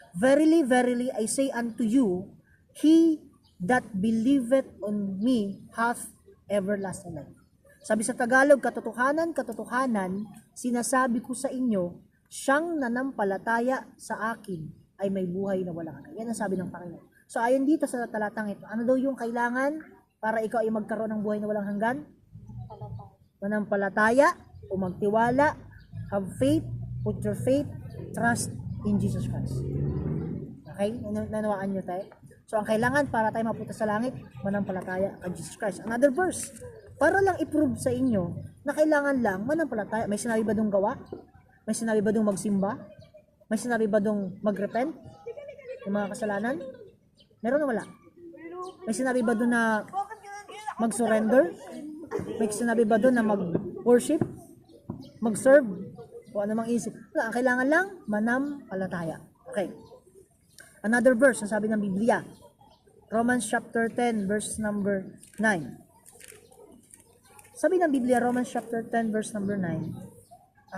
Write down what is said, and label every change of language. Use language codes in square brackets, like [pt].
[en] Verily, verily, I say unto you, he that believeth on me hath everlasting life. [tl] Sabi sa Tagalog, katotohanan, katotohanan, sinasabi ko sa inyo, siyang nanampalataya sa akin ay may buhay na walang hanggan. Yan ang sabi ng Panginoon. So ayon dito sa talatang ito, ano daw yung kailangan para ikaw ay magkaroon ng buhay na walang hanggan? Manampalataya o magtiwala, [en] have faith, put your faith, trust in Jesus Christ. [tl] Okay? Nanawaan nyo tayo? So ang kailangan para tayo mapunta sa langit, manampalataya kay Jesus Christ. Another verse, para lang i-prove sa inyo na kailangan lang manampalataya. May sinabi ba dong gawa? May sinabi ba dong magsimba? May sinabi ba dong mag-repent ng mga kasalanan? Meron o wala? May sinabi ba doon na mag-surrender? May sinabi ba doon na mag-worship? Mag-serve? O ano mang isip? Wala, ang kailangan lang manampalataya. Okay. Another verse, ang sabi ng Biblia. Romans chapter 10 verse number 9. Sabi ng Biblia, Romans chapter 10 verse number 9.